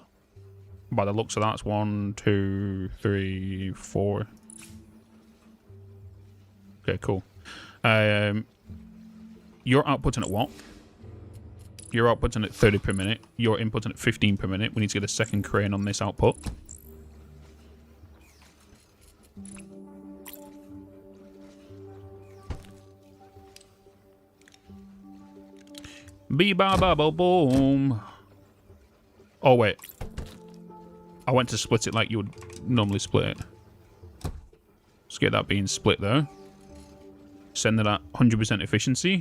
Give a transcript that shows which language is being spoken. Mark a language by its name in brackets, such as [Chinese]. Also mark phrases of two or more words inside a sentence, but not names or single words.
[English] By the looks of that, it's 1, 2, 3, 4. Okay, cool. You're outputting at what? You're outputting at 30 per minute. You're inputting at 15 per minute. We need to get a second crane on this output. Bee-ba-ba-ba-boom. Oh, wait. I went to split it like you would normally split it. Let's get that being split there. Send it at 100% efficiency.